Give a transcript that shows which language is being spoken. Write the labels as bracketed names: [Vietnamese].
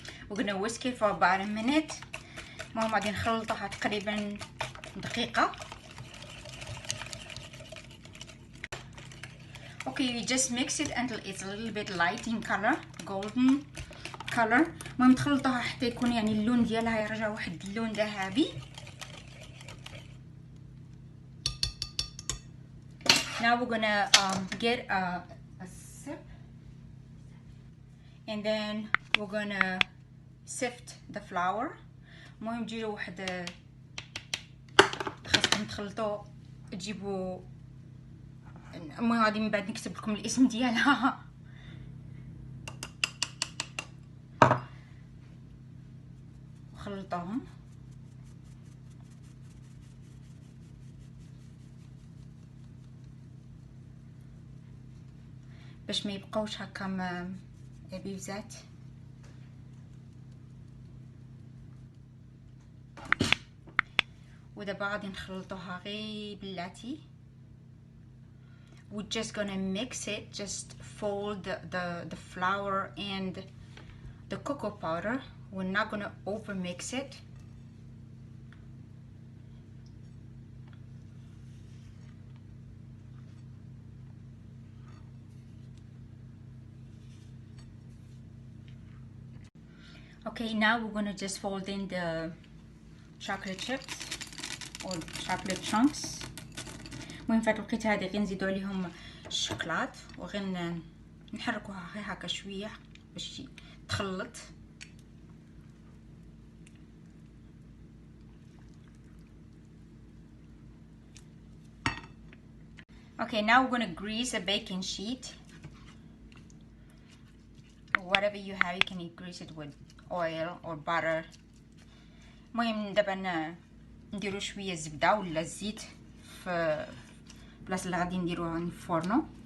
[English] we're gonna whisk it for about a minute. [Arabic] المهم غادي نخلطوها تقريبا دقيقة. [English] Okay, we just mix it until it's a little bit light in color, golden color. [Arabic] المهم تخلطوها حتى يكون يعني اللون ديالها يرجع واحد اللون ذهبي. [English] Now we're gonna get a sip, and then we're gonna sift the flour. [Arabic] المهم تجيبوا واحد، خاصكم تخلطوا تجيبوا، المهم غادي من بعد نكتب لكم الاسم ديالها. خلطوهم باش ما يبقاوش هكا عبيبزات. ودابا غادي نخلطوها غير بلاتي. [English] We're just gonna mix it, just fold the flour and the cocoa powder. We're not gonna over mix it. Okay, now we're gonna just fold in the chocolate chips or chocolate chunks. [Arabic] المهم في هاد الوقيته هادي غير نزيدو عليهم الشوكلاط وغير نحركوها غير هكا شويه باش تخلط. [English] Okay, now we're gonna grease a baking sheet. Whatever you have, you can grease it with oil or butter. [Arabic] المهم دابا نديرو شويه زبده ولا الزيت في بلاصه اللي غادي نديروها في الفورنو.